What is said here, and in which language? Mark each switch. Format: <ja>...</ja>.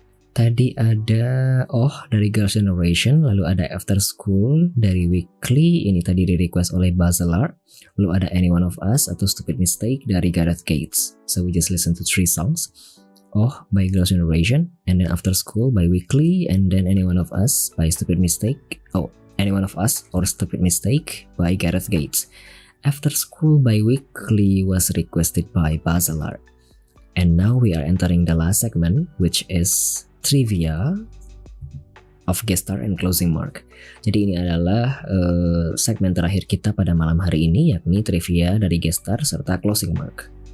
<id>Tadi ada dari Girls' Generation, lalu ada After School dari Weekly, ini tadi di request oleh Bazalar. Lalu ada Any One of Us atau Stupid Mistake dari Gareth Gates.</id> <en>So we just listen to 3 songs. By Girls' Generation, and then After School by Weekly, and then Any One of Us by Stupid Mistake. Any One of Us or Stupid Mistake by Gareth Gates. After School by Weekly was requested by Bazalar. And now we are entering the last segment, which is trivia of guest star and closing mark.</en> <id>Jadi ini adalah segmen terakhir kita pada malam hari ini, yakni trivia dari guest star serta closing mark.</id>